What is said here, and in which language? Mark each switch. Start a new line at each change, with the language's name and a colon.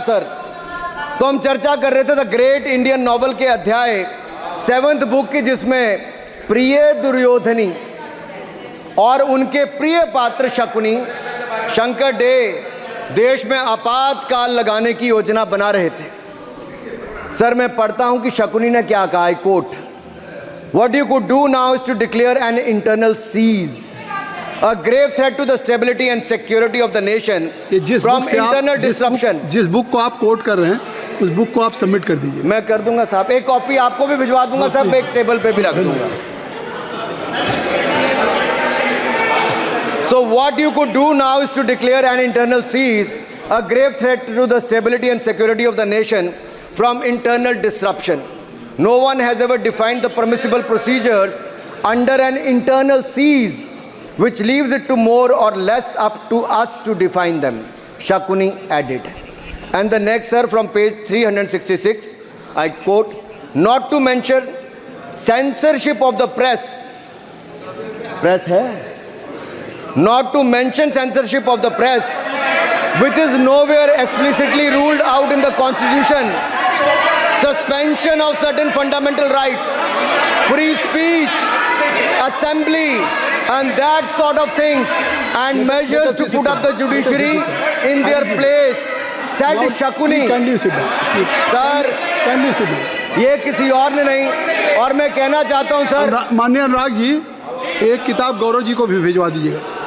Hindi: Sir तो हम चर्चा कर रहे थे द ग्रेट इंडियन नॉवल के अध्याय 7th बुक की, जिसमें प्रिय दुर्योधनी और उनके प्रिय पात्र शकुनी शंकर डे देश में आपातकाल लगाने की योजना बना रहे थे। सर मैं पढ़ता हूं कि शकुनी ने क्या कहा।
English: I quote, what you could do now is to declare an internal siege, a grave threat to the stability and security of the nation from internal disruption।
Hindi: जिस बुक को आप कोट कर रहे हैं उस बुक को आप सबमिट कर दीजिए। मैं कर दूंगा साहब, एक कॉपी आपको भी भिजवा दूंगा साहब, एक टेबल पे भी रख दूंगा।
English: So what you could do now is to declare an internal cease, a grave threat to the stability and security of the nation from internal disruption. No one has ever defined the permissible procedures under an internal cease, which leaves it to more or less up to us to define them, Shakuni added. And the next, sir, from page 366, I quote, not to mention censorship of the press. Press hai? Not to mention censorship of the press which is nowhere explicitly ruled out in the Constitution. Suspension of certain fundamental rights, free speech, assembly, and that sort of things, and measures to put up the judiciary in their place, said Shakuni. Kindly sit down. Sir, Kindly sit down.
Hindi: ये किसी और ने नहीं, और मैं कहना चाहता हूं सर, माननीय अनुराग जी, एक किताब गौरव जी को भी भिजवा दीजिएगा।